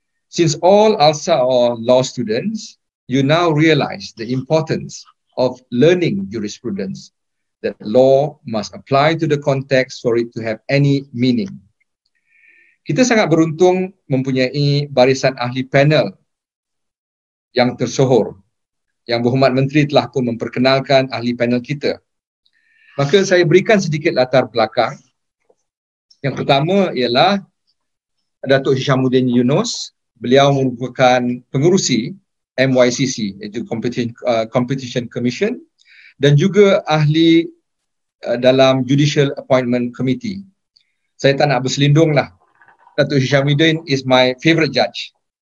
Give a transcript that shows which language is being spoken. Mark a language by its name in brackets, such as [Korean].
[English] Since all ALSA are law students, you now realize the importance of learning jurisprudence, that law must apply to the context for it to have any meaning. [Malay] Kita sangat beruntung mempunyai barisan ahli panel yang tersohor. Yang Berhormat Menteri telah pun memperkenalkan ahli panel kita. Maka saya berikan sedikit latar belakang. Yang pertama ialah Datuk Hishamuddin Yunus. Beliau merupakan pengerusi MYCC, iaitu Competition Commission, dan juga ahli dalam Judicial Appointment Committee. Saya tak nak berselindung lah. [English] Datuk Hishamuddin is my favourite judge.